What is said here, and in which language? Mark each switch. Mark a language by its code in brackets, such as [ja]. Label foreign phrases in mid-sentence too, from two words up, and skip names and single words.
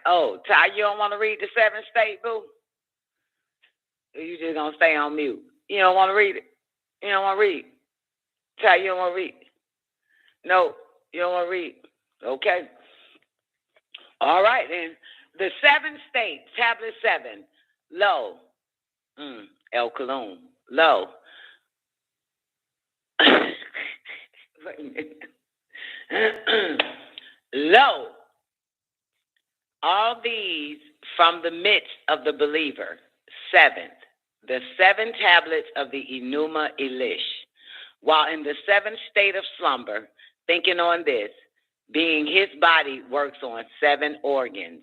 [en] Oh, Ty, you don't want to read the 7th state, boo? Or you just going to stay on mute? You don't want to read it? You don't want to read? Ty, you don't want to read? No, you don't want to read. Okay. All right, then. The 7th state, tablet 7. Lo. El Cologne. Lo. Lo. All these from the midst of the believer. 7th. The 7 tablets of the Enuma Elish. While in the 7th state of slumber, thinking on this, being his body works on 7 organs.